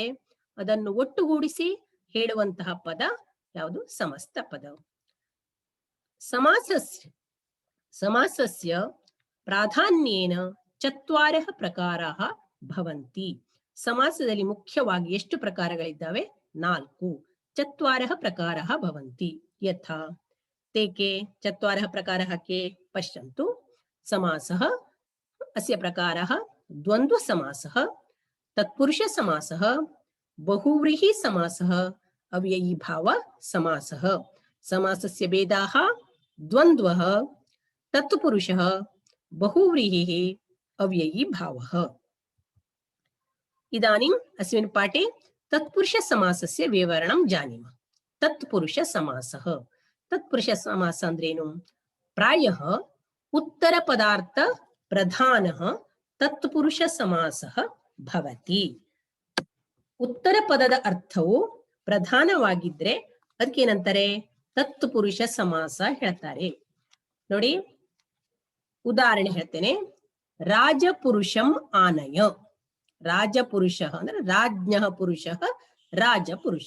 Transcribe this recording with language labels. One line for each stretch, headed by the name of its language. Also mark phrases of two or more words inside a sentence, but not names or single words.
Kannada: ಅದನ್ನು ಒಟ್ಟುಗೂಡಿಸಿ ಹೇಳುವಂತಹ ಪದ ಯಾವುದು?
Sanskrit: ಸಮಸ್ತ ಪದ. ಸಮಾಸಸ್ಯ ಪ್ರಾಧಾನ್ಯೇನ 4 ಪ್ರಕಾರಃ ಭವಂತಿ.
Kannada: ಸಮಾಸದಲ್ಲಿ ಮುಖ್ಯವಾಗಿ ಎಷ್ಟು ಪ್ರಕಾರಗಳಿದ್ದಾವೆ?
Sanskrit: 4. 4 ಪ್ರಕಾರಃ ಭವಂತಿ. ಯಥಾ ತೇಕೆ 4 ಪ್ರಕಾರಃ ಕೆ? ಪಶ್ಯಂತು, ಸಮಾಸಃ ಅಸ್ಯ ಪ್ರಕಾರಃ ದ್ವಂದ್ವ ಸಮಾಸಃ, ತತ್ಪುರುಷ ಸಮಾಸಃ, ಬಹುವ್ರೀಹಿ ಸಮಾಸಃ, ಅವ್ಯಯೀಭಾವ ಸಮಾಸಃ. समासस्य भेदाः द्वन्द्वः, तत्पुरुषः, बहुव्रीहिः, अव्ययीभावः. इदानीम् अस्मिन् पाठे तत्पुरुषसमासस्य विवरणं जानीम. तत्पुरुषसमासः. तत्पुरुषसमासः अंद्रेनु? प्रायः उत्तरपदार्थ प्रधानः तत्पुरुषसमासः भवति.
Kannada: उत्तरपदದ ಅರ್ಥವು ಪ್ರಧಾನವಾಗಿದ್ರೆ ಅದಕ್ಕೆ ಏನಂತಾರೆ? ತತ್ಪುರುಷ ಸಮಾಸ ಹೇಳ್ತಾರೆ. ನೋಡಿ, ಉದಾಹರಣೆ ಹೇಳ್ತೇನೆ.
Sanskrit: ರಾಜಪುರುಷಂ ಆನಯ. ರಾಜಪುರುಷ ಅಂದ್ರೆ ರಾಜ್ಞ ಪುರುಷ, ರಾಜಪುರುಷ.